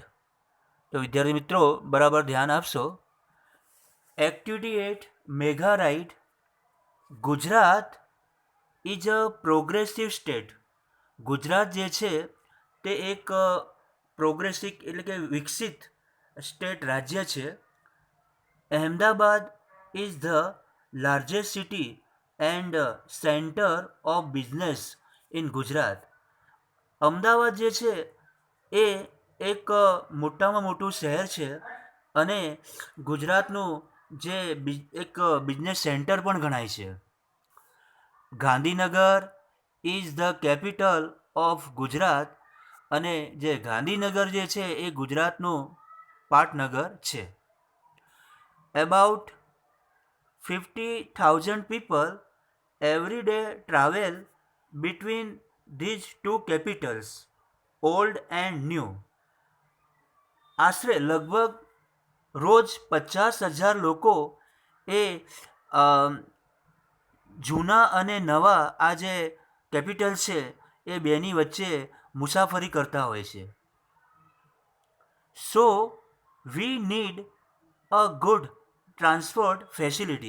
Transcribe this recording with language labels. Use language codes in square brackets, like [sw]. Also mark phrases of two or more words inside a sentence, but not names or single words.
[gu] તો વિદ્યાર્થી મિત્રો બરાબર ધ્યાન આપશો. એક્ટિવિટી 8 [en] mega ride. Gujarat is a progressive state. [gu] ગુજરાત જે છે તે એક પ્રોગ્રેસિવ એટલે કે વિકસિત સ્ટેટ રાજ્ય છે. [en] Ahmedabad is the largest city and center of business in Gujarat. [gu] અમદાવાદ જે છે એ એક મોટામાં મોટું શહેર છે અને ગુજરાતનું જે એક [en] business center [gu] પણ ગણાય છે. [en] Gandhinagar is the capital of Gujarat. [gu] અને જે ગાંધીનગર જે છે એ ગુજરાતનું પાટનગર છે. [en] About 50,000 people every day travel between these two capitals, old and new. [gu] આશરે લગભગ રોજ 50,000 લોકો એ જૂના અને નવા આ જે કેપિટલ છે એ બેની વચ્ચે મુસાફરી કરતા હોય છે. [en] So we need a good transport facility.